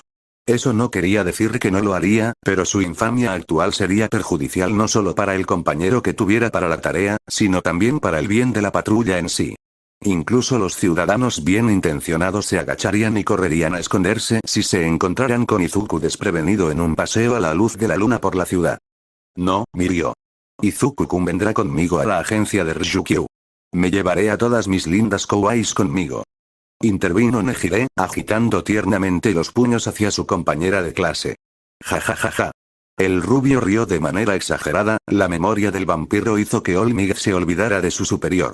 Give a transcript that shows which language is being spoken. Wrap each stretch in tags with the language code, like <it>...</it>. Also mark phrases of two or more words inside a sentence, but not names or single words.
<es>Eso no quería decir que no lo haría, pero su infamia actual sería perjudicial no solo para el compañero que tuviera para la tarea, sino también para el bien de la patrulla en sí. Incluso los ciudadanos bien intencionados se agacharían y correrían a esconderse si se encontraran con Izuku desprevenido en un paseo a la luz de la luna por la ciudad. No, Mirio. Izuku-kun vendrá conmigo a la agencia de Ryukyu. Me llevaré a todas mis lindas kawais conmigo. Intervino Nejire, agitando tiernamente los puños hacia su compañera de clase. Ja ja ja ja. El rubio rió de manera exagerada, la memoria del vampiro hizo que All Might se olvidara de su superior.</es>